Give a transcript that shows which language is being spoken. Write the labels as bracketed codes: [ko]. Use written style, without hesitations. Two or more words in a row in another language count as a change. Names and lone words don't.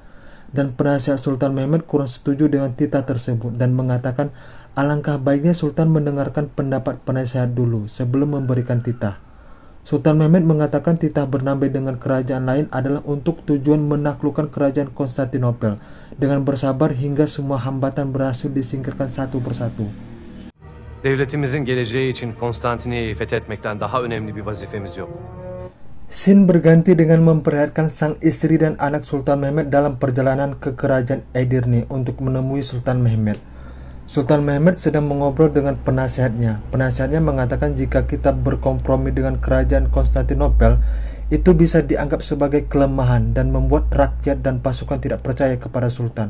[id] Dan penasihat Sultan Mehmed kurang setuju dengan titah tersebut dan mengatakan alangkah baiknya Sultan mendengarkan pendapat penasihat dulu sebelum memberikan titah. Sultan Mehmed mengatakan titah berdamai dengan kerajaan lain adalah untuk tujuan menaklukkan kerajaan Konstantinopel dengan bersabar hingga semua hambatan berhasil disingkirkan satu persatu. [tr] Devletimizin geleceği için Konstantiniyye'yi fethetmekten daha önemli bir vazifemiz yok. [id] Scene berganti dengan memperlihatkan sang istri dan anak Sultan Mehmed dalam perjalanan ke kerajaan Edirne untuk menemui Sultan Mehmed. Sultan Mehmed sedang mengobrol dengan penasihatnya. Penasihatnya mengatakan jika kita berkompromi dengan kerajaan Konstantinopel, itu bisa dianggap sebagai kelemahan dan membuat rakyat dan pasukan tidak percaya kepada Sultan.